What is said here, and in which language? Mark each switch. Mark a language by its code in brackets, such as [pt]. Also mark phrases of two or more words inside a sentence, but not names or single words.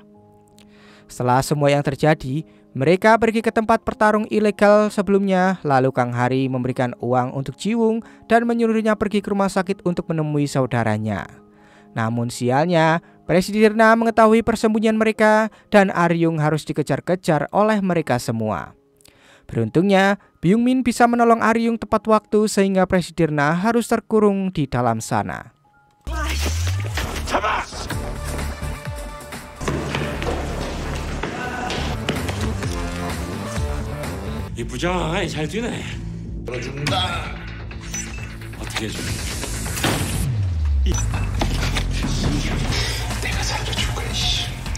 [id] Setelah semua yang terjadi, mereka pergi ke tempat pertarung ilegal sebelumnya, lalu Kang Hari memberikan uang untuk Ji-woong dan menyuruhnya pergi ke rumah sakit untuk menemui saudaranya. Namun sialnya, Presidirna mengetahui persembunyian mereka dan Aryung harus dikejar-kejar oleh mereka semua. Beruntungnya, Byung Min bisa menolong Aryung tepat waktu sehingga Presidirna harus terkurung di dalam sana. [ko] 이 부장이 잘 뛰네. 들어준다. 어떻게 해줘? 내가 살려줄 거야. 씨.